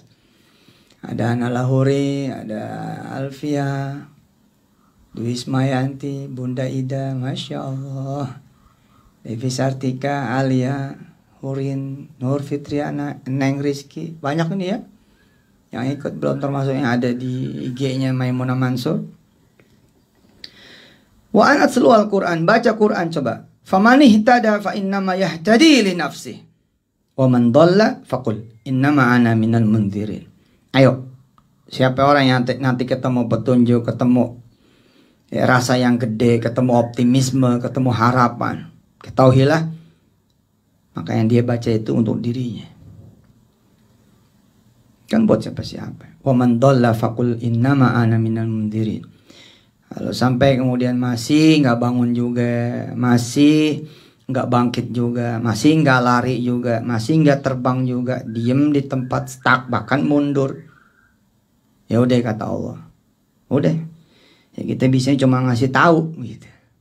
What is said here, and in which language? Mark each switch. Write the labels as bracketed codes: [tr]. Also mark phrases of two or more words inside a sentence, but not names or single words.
[id] Ada Ana Lahuri, ada Alfia, Dwi Ismayanti, Bunda Ida, [ar] ما شاء الله. [id] Devi Sartika, Alia, Hurin, Nur Fitriana, Neng Rizky. Banyak ini ya. Yang ikut belum termasuk yang ada di IG-nya Maimunah Mansur. [ar] وأن أتلو القرآن, [id] baca Quran coba. [ar] فمن اهتدى فإنما يهتدي لنفسي. ومن ضل فقل إنما أنا من المنذرين. [id] Ayo, siapa orang yang nanti ketemu petunjuk, ketemu rasa yang gede, ketemu optimisme, ketemu harapan, ketahuilah maka yang dia baca itu untuk dirinya. Kan buat siapa-siapa. [ar] ومن ضل فقل إنما أنا من المنذرين. [id] Kalau sampai kemudian masih nggak bangun juga, masih nggak bangkit juga, masih nggak lari juga, masih nggak terbang juga, diem di tempat stuck bahkan mundur, ya udah kata Allah, udah, ya kita bisa cuma ngasih tahu gitu.